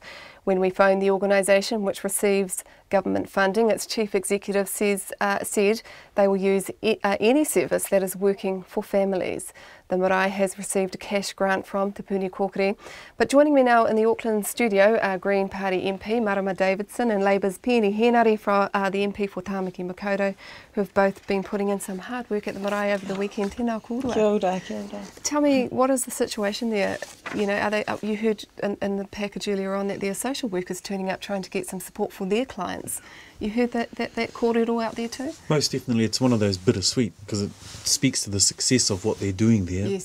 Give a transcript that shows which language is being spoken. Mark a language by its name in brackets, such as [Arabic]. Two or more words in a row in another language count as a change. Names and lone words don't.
[English] When we phoned the organisation, which receives government funding, its chief executive said they will use any service that is working for families. The marae has received a cash grant from Te Puni Kōkiri. But joining me now in the Auckland studio are Green Party MP Marama Davidson and Labour's Peeni Henare, from the MP for Tāmaki Makaurau, who have both been putting in some hard work at the marae over the weekend. [Māori] Tēnā kōrua. Kia ora, kia ora. [English] Tell me, what is the situation there? You know, are they? You heard in the package earlier on that there are social workers turning up trying to get some support for their clients. You heard that kōrero out there too? Most definitely. It's one of those bittersweet, because it speaks to the success of what they're doing there, yes,